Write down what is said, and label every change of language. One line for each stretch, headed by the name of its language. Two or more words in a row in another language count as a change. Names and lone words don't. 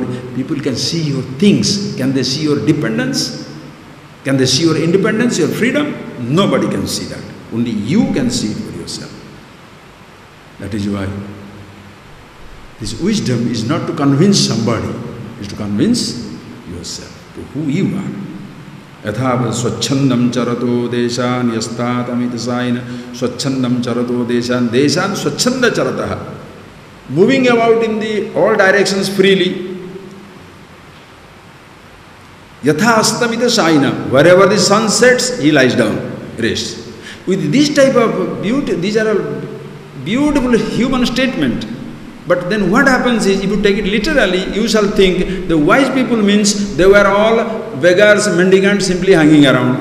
English: People can see your things. Can they see your dependence? Can they see your independence, your freedom? Nobody can see that. Only you can see it for yourself. That is why this wisdom is not to convince somebody, it is to convince yourself to who you are.
Sanskrit: Yatha swachandam charato deshan yastat amitasayana swachandam charato deshan swachanda charataha.
English: Moving about in the all directions freely.
Sanskrit: Yatha astamita
English: wherever the sun sets, he lies down, rests. With this type of beauty, these are all beautiful human statement. But then what happens is, if you take it literally, you shall think the wise people means they were all beggars, mendicants simply hanging around.